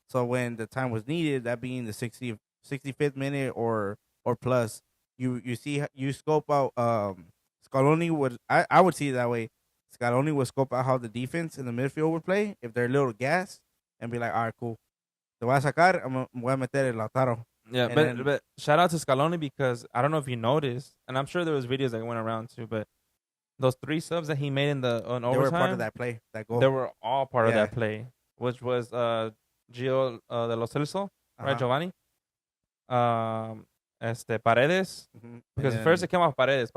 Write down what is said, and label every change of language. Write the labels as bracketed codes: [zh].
[en] So when the time was needed, that being the 65th minute or plus, you scope out. Scaloni would I would see it that way. Scaloni would scope out how the defense in the midfield would play if they're a little gas and be like, all right, cool. [es] Te voy a sacar, voy a meter el Lautaro. [en] Yeah, but shout out to Scaloni because I don't know if you noticed, and I'm sure there was videos that went around too, but those 3 subs that he made in overtime, they were part of that play, that goal. They were all part of that play, which was Gio de los Celso, right, Giovanni, Paredes, because first it came off Paredes.